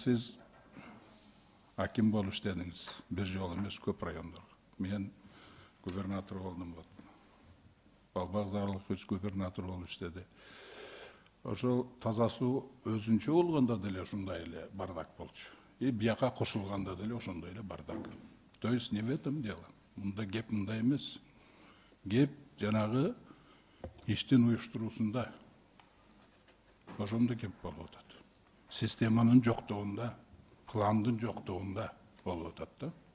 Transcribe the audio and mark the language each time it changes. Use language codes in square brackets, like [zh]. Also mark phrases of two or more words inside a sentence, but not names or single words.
[ky] Сиз аким болуп иштедиңиз, бир жолу эмес, көп райондорго. Мен губернатор болдум. Балбак Зарлыкович губернатор болуп иштеди. Ошол таза суу өзүнчө болгондо деле ушундай эле бардак болчу. И бияка кошулганда деле ошондой эле бардак. [ru] То есть не в этом дело. [ky] Мында кеп мындай эмес. Кеп жанагы иштин уюштуруусунда. Ошондо кеп болуп атат. Системанын жоктугунда, пландын жоктугунда болуп атат да.